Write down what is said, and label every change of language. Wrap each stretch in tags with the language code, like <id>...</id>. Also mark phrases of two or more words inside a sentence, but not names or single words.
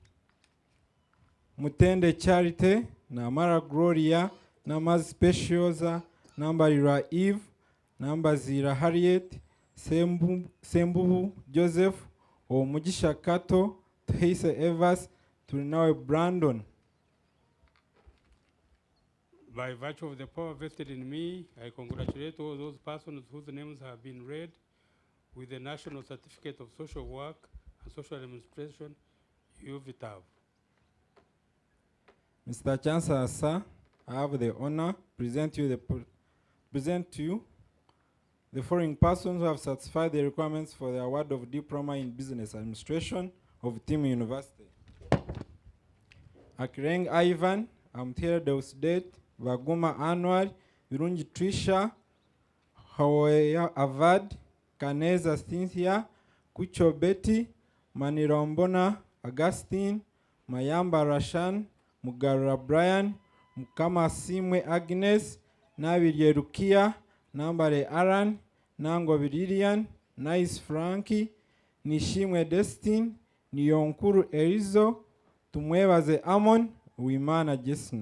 <en>Mutende Charite, Namara Gloria, Namaz Speciosa, Nambarira Eve, Nambazira Harriet, Sembubu Joseph, Omugisha Kato, Thaisa Evers, Turinawe Brandon. By virtue of the power vested in me, I congratulate all those persons whose names have been read with the National Certificate of Social Work and Social Administration, UVTAB. Mr. Chancellor, sir, I have the honor to present to you the following persons who have satisfied the requirements for the award of Diploma in Business Administration of Timu University. Akireng Ivan, Amtira Deusdet, Vaguma Anwar, Virunji Trisha, Hawaia Avad, Kaneza Cynthia, Kucho Betty, Manirombona Augustine, Mayamba Rashan, Mugara Brian, Mukama Simwe Agnes, Nabirye Rukia, Nambare Aran, Nango Lilian, Nice Frankie, Nishimwe Destin, Niyonkuru Erizo, Tumwebaze Amon, Wimana Jesna.</en>